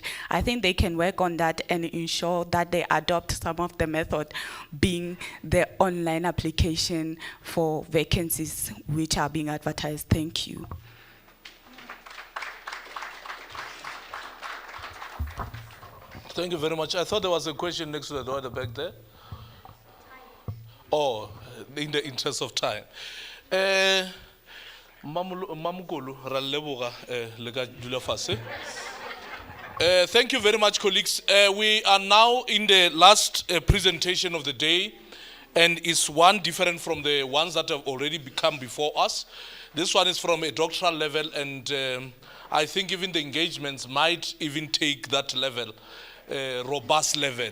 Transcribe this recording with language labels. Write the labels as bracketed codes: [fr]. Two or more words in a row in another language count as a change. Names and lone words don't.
[en] I think they can work on that and ensure that they adopt some of the method, being the online application for vacancies which are being advertised. Thank you. Thank you very much. I thought there was a question next to the door at the back there. Oh, in the interest of time. [tn] Mamukulu, ra leboga, le ka dula fatshe. [en] Thank you very much, colleagues. We are now in the last presentation of the day, and it's one different from the ones that have already come before us. This one is from a doctoral level, and I think even the engagements might even take that level, robust level.